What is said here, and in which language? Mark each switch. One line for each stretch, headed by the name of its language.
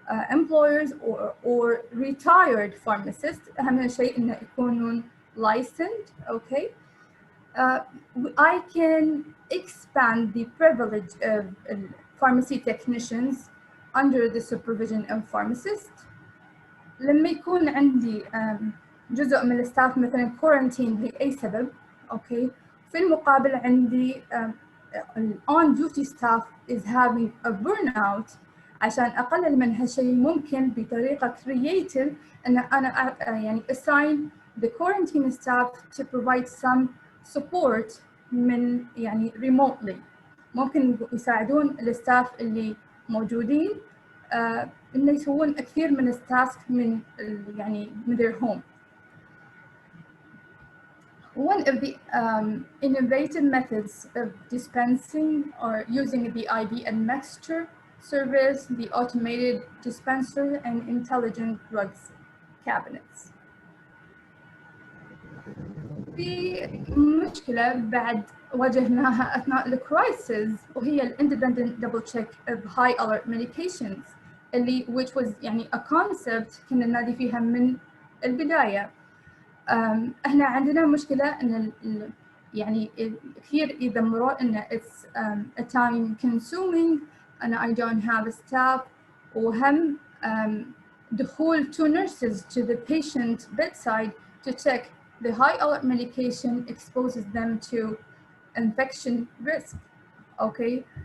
English: employers or retired pharmacists.
Arabic: أهم شيء إنه يكونون licensed.
English: Okay. I can expand the privilege of pharmacy technicians under the supervision of pharmacists.
Arabic: لما يكون عندي جزء من الستاف مثلا كورنتين لأي سبب، أوكي، في المقابل عندي
English: on duty staff is having a burnout،
Arabic: عشان أقلل من هالشيء ممكن بطريقة creative أن أنا يعني
English: assign the quarantine staff to provide some support
Arabic: من يعني remotely، ممكن يساعدون الستاف اللي موجودين إنه يسوون كثير من التاسك من يعني من
English: their home. One of the innovative methods of dispensing or using the IV admixture service, the automated dispenser and intelligent drugs cabinets.
Arabic: في مشكلة بعد واجهناها أثناء الكرايسيس وهي ال
English: independent double check of high alert medications
Arabic: اللي
English: which was
Arabic: يعني
English: a concept
Arabic: كنا ننادي فيها من البداية. احنا عندنا مشكلة ان يعني كثير يذمرون ان
English: it's a time consuming and I don't have a staff،
Arabic: وهم دخول
English: 2 nurses to the patient bedside to check the high alert medication exposes them to infection risk. Okay.